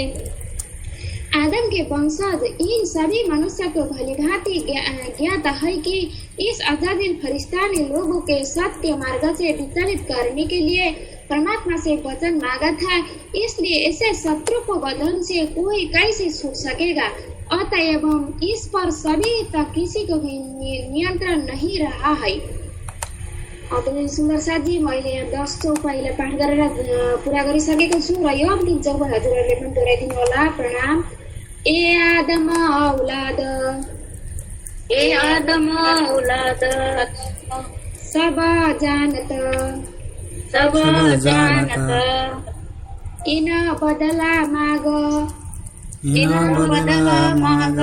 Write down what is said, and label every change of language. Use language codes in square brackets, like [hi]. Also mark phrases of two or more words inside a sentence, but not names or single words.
[hi] आदम के वंशज इन सभी मनुष्य को भलीभांति ज्ञात है कि इस अजादिल फरिश्ता ने लोगों के सत्य मार्ग से विचलित करने के लिए परमात्मा से वचन मांगा था। इसलिए ऐसे शत्रु को बदन से कोई कैसे छूट सकेगा। अतएव इस पर सभी तक किसी को भी नियंत्रण नहीं रहा है। [ne] सुन्दर साथी, मैले यहाँ 10 चौक अहिले पाठ गरेर पुरा गरिसकेको छु र यो अन्तिम चौक हजुरहरूले पनि दोहोऱ्याइदिनु होला। [hi] प्रणाम। ए आदम औलाद, ए आदम औलाद, सब जानत, सब जानत, इन बदला माग, इन बदला माग,